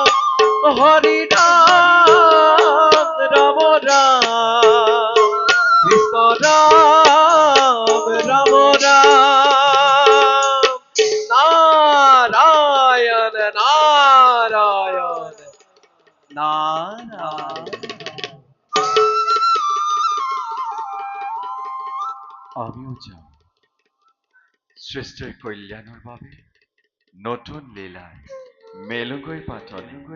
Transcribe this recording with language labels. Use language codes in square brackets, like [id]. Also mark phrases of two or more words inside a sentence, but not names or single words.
[as] হরি রাম রাম রাম কৃষ্ণ রাম রাম রাম। নারায়ণ নারায়ণ নারায়ণ। আমিও যাম সৃষ্টিৰ কল্যাণৰ বাবে নতুন লীলাৰ মেলুগৈ পাতনি।